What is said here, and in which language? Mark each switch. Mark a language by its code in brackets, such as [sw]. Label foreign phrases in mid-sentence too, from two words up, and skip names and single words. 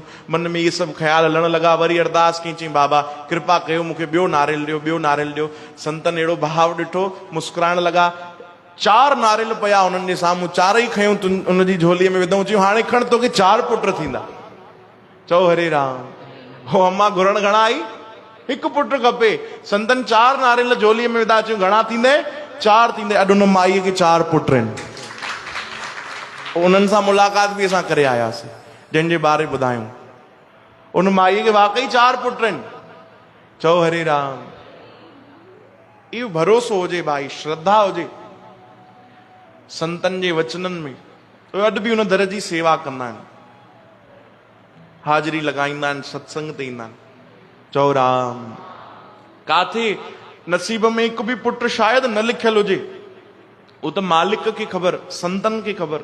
[sd] मन में इहे सभु ख़्याल हलण लॻा। वरी अरदास कई, चई बाबा कृपा कयो, मूंखे ॿियो नारियल ॾियो, ॿियो नारियल ॾियो। संतनि अहिड़ो भाव ॾिठो, मुस्कुराइण लॻा। 4 नारियल पिया उन्हनि जे साम्हूं, 4 ई खयूं उनजी झोलीअ में विधऊं। चयूं हाणे खण तोखे 4 पुट थींदा। चओ हरे राम। हो अम्मा घुरण घणा आई? हिकु पुटु खपे। संतनि 4 नारियल झोलीअ में विधा। चयूं घणा थींदे? 4 थींदे। अॼु उन माईअ खे 4 पुट आहिनि। उन्हनि सां मुलाक़ात बि असां करे आयासीं, जंहिंजे बारे ॿुधायूं। उन माईअ खे वाकई 4 पुट आहिनि। चओ हरे राम। इहो भरोसो हुजे भाई, श्रद्धा हुजे संतनि जे वचननि में। अॼु बि उन दर जी सेवा कंदा आहिनि, हाज़िरी लॻाईंदा आहिनि, सत्संग ते ईंदा आहिनि। चओ राम। काथे नसीब में हिकु बि पुटु शायदि न लिखियल हुजे, उहो त मालिक खे ख़बर, संतनि खे ख़बर।